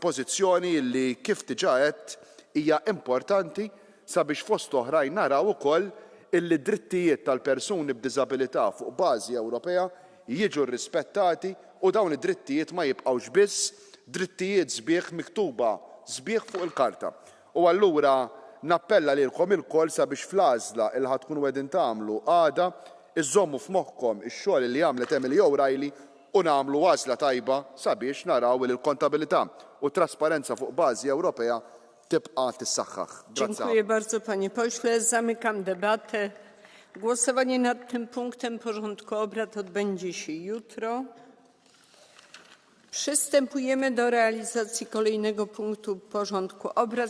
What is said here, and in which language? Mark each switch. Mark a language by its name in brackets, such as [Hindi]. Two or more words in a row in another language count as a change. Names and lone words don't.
[Maltese] Pożizzjoni illi kif diġà għedt hija importanti sabiex fost oħrajn naraw ukoll illi drittijiet tal-persuni b'diżabilità fuq bażi Ewropea jiġu rrispettati u dawn id-drittijiet ma jibqgħux biss drittijiet sbieħ miktuba sbieħ fuq il-karta. U allura nappella lilkom ilkoll sabiex fl-għażla il ħad tkunu qegħdin tagħmlu għada iżommu f'moħħkom ix-xogħol li għamlet Emily O'Reilly u nagħmlu għażla tajba sabiex naraw li l-kontabilità u trasparenza fuq bażi Ewropea tibqa' tissaħħaħ. [Polish] Dziękuję bardzo, panie pośle. Zamykam debatę. Głosowanie nad tym punktem porządku obrad odbędzie się jutro. Przystępujemy do realizacji kolejnego punktu porządku obrad.